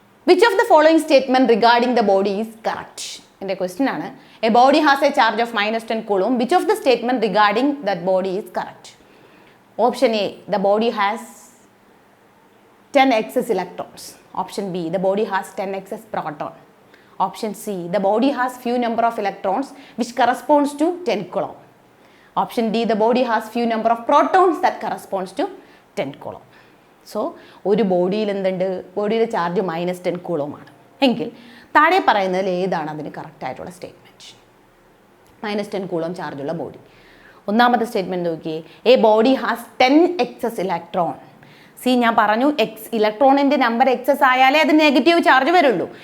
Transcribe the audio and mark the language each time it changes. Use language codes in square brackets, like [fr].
[en] Which of the following statement regarding the body is correct? [ml] എൻ്റെ question ആണ്. [en] A body has a charge of -10 coulomb. Which of the statement regarding that body is correct? Option A, the body has 10 excess electrons. Option B, the body has 10 excess proton. Option C, the body has few number of electrons which corresponds to 10 coulomb. Option D, the body has few number of protons that corresponds to 10 coulomb. [ml] So, ഒരു ബോഡിയിൽ എന്തുണ്ട്? ബോഡിയുടെ charge -10 coulomb ആണ് എങ്കിൽ താഴെ പറയുന്നതിൽ ഏതാണ് അതിന് കറക്റ്റ് ആയിട്ടുള്ള സ്റ്റേറ്റ്മെൻറ്റ്? -10 കൂളോം ചാർജുള്ള ബോഡി. ഒന്നാമത്തെ സ്റ്റേറ്റ്മെൻറ്റ് നോക്കിയേ, [en] A body has 10 excess electron. [ml] ഞാൻ പറഞ്ഞു ഇലക്ട്രോണിൻ്റെ നമ്പർ എക്സസ് ആയാലേ അത് നെഗറ്റീവ് ചാർജ് വരുള്ളൂ.